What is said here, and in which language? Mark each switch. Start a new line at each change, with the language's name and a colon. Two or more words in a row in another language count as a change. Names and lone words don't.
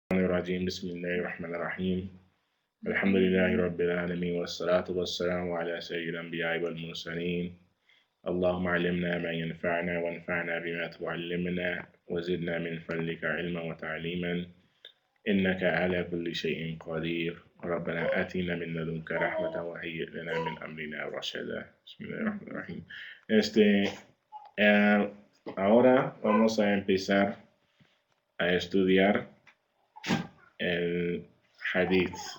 Arabic: الرجيم بسم الله الرحمن الرحيم الحمد لله رب العالمين والصلاة والسلام على سيد الأنبياء والمرسلين اللهم علمنا ما ينفعنا وانفعنا بما تعلمنا وزدنا من فضلك علما وتعليما إنك على كل شيء قدير ربنا آتنا من لدنك رحمة وهيئ لنا من أمرنا رشدا بسم الله الرحمن الرحيم.
Spanish: Ahora vamos a empezar a estudiar el hadith.